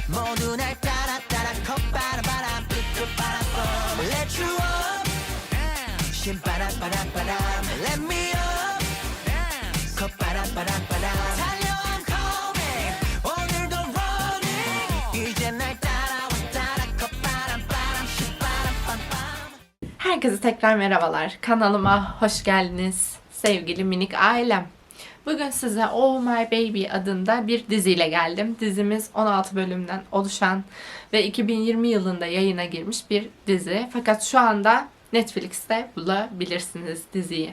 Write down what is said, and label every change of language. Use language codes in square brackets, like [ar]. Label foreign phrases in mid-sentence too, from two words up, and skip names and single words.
[ko] 모두 날 따라 따라 콧바람 삐끗바람 [en] Let you up [ko] 신바람바람바람 [en] Let me up [ko] 콧바람바람바람 달려 [en] I'm coming [ko] 오늘도 running 이제 날 따라와 따라 콧바람바람 신바람밤밤. [tr] Herkese tekrar merhabalar. Kanalıma hoş geldiniz sevgili minik ailem. Bugün size Oh My Baby adında bir diziyle geldim. Dizimiz 16 bölümden oluşan ve 2020 yılında yayına girmiş bir dizi. Fakat şu anda Netflix'te bulabilirsiniz diziyi.